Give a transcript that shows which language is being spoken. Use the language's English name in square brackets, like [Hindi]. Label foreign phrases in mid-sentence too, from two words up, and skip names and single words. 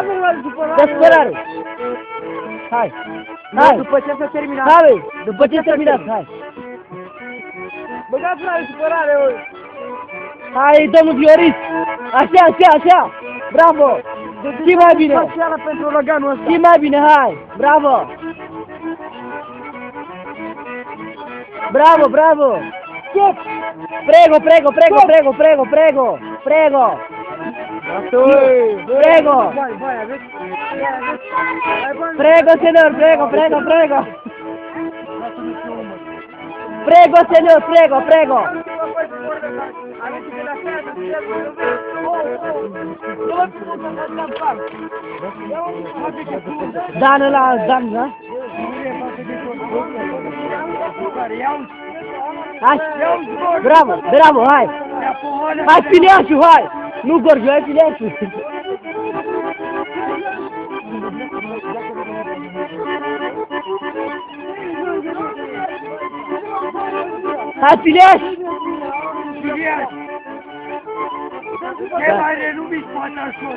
[Romanian] De supărare! Hai! Hai! După ce s-a terminat! Hai, după ce s-a terminat, hai! Băgați la supărare, oi! Hai, domnul Vioris! Așa! Bravo! Și mai bine! Pentru loganul ăsta! Și mai bine, hai! Bravo! Bravo! Stop! [Italian] Prego! Prego, señor, prego! Prego, señor, prego! [Romanian] Dan, da? Hai, bravo, hai! Hai, Fileașu, hai! Nu Gorghiu, hai Fileașu! Hai, Fileaș! Ce mai renumit patașot!